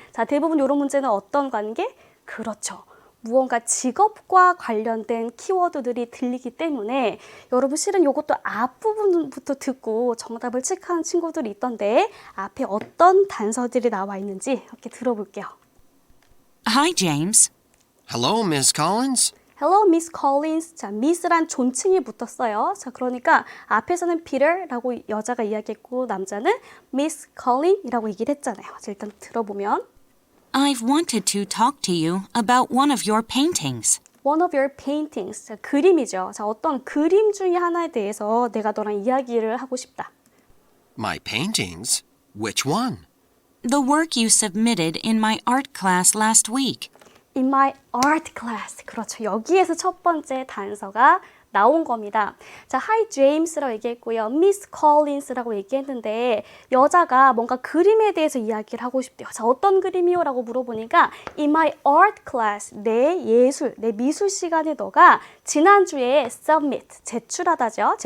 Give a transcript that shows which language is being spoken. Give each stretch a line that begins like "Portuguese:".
Korean: 자, 대부분 이런 문제는 어떤 관계? 그렇죠. 무언가 직업과 관련된 키워드들이 들리기 때문에 여러분 실은 이것도 앞부분부터 듣고 정답을 체크하는 친구들이 있던데 앞에 어떤 단서들이 나와 있는지 이렇게 들어볼게요.
English: Hi, James. Hello, Miss Collins. Hello, Miss Collins.
Korean: 자, Miss란 존칭이 붙었어요. 자, 그러니까 앞에서는 Peter라고 여자가 이야기했고 남자는 Miss Collins이라고 얘기를 했잖아요. 자, 일단 들어보면
English: I've wanted to talk to you about one of your paintings. One of your paintings.
Korean: 자, 그림이죠. 자, 어떤 그림 중에 하나에 대해서 내가 너랑 이야기를 하고 싶다.
English: My paintings? Which one? The work you submitted in my art class last week. In my art class.
Korean: 그렇죠. 여기에서 첫 번째 단서가 나온 겁니다. 자,
English: Hi James
Korean: 라고 얘기했고요. Miss Collins라고 얘기했는데 여자가 뭔가 그림에 대해서 이야기를 하고 싶대요. 자, 어떤 그림이요? 라고 물어보니까
English: In my art class,
Korean: 내 미술 시간에 너가 지난주에 submit, 제출하다죠.